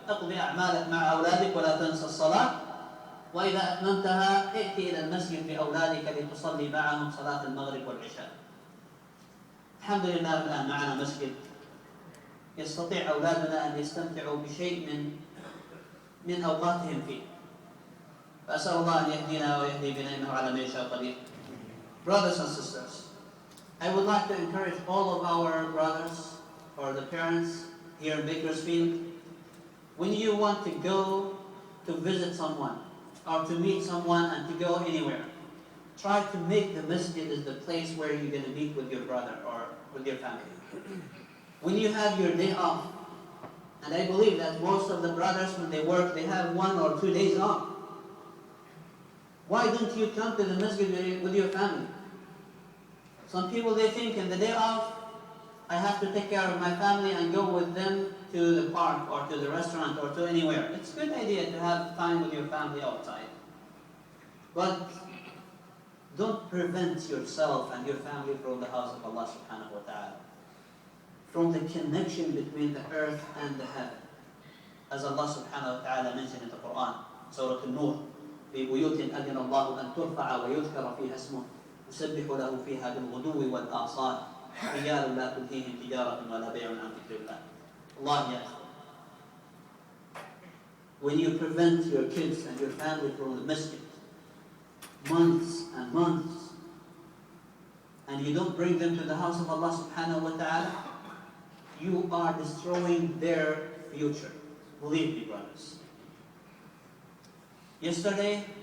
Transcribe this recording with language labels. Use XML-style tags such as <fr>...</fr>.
<ar>اقضي أعمالك مع أولادك ولا تنسى الصلاة، وإذا أتممتها ائتي إلى المسجد بأولادك لتصلي معهم صلاة المغرب والعشاء. الحمد لله الآن معنا مسجد يستطيع أولادنا أن يستمتعوا بشيء من أوقاتهم فيه. فأسأل الله أن يهدينا ويهدي بنا إنه على ما يشاء قدير.</ar> <en>Brothers and sisters, I would like to encourage all of our brothers or the parents here in Bakersfield, when you want to go to visit someone or to meet someone and to go anywhere, try to make the masjid as the place where you're going to meet with your brother or with your family. When you have your day off, and I believe that most of the brothers, when they work, they have 1 or 2 days off. Why don't you come to the masjid with your family? Some people, they think in the day off, I have to take care of my family and go with them to the park or to the restaurant or to anywhere. It's a good idea to have time with your family outside. But don't prevent yourself and your family from the house of Allah subhanahu wa ta'ala, from the connection between the earth and the heaven. As Allah subhanahu wa ta'ala mentioned in the Quran, Surah An-Nur:</en> <ar>في بيوت أذن الله أن ترفع ويذكر فيها اسمه يسبح له فيها بالغدو والآصال رجال لا تلهيهم تجارة ولا بيع عن ذكر الله.</ar> <en>Allah, ya ikhwan, when you prevent your kids and your family from the masjid months and months, and you don't bring them to the house of Allah subhanahu wa ta'ala, you are destroying their future. Believe me, brothers. Yesterday,</en>